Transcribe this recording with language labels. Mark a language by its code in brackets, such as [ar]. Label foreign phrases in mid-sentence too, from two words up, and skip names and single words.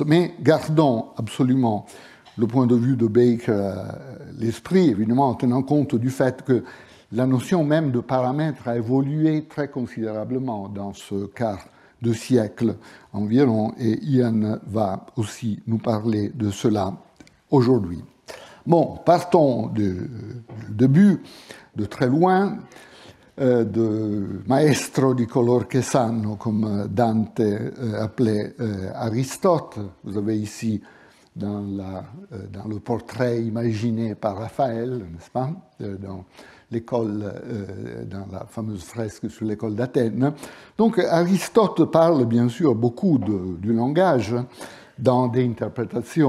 [fr] Mais gardons absolument le point de vue de Baker à l'esprit, évidemment en tenant compte du fait que la notion même de paramètre a évolué très considérablement dans ce quart de siècle environ, et Ian va aussi nous parler de cela aujourd'hui. Bon, partons du début, de très loin, de [it] maestro di color che sanno, [fr] comme Dante appelait Aristote. Vous avez ici dans le portrait imaginé par Raphaël, n'est-ce pas, dans l'école, dans la fameuse fresque sur l'école d'Athènes. Donc Aristote parle bien sûr beaucoup du langage dans des interprétations.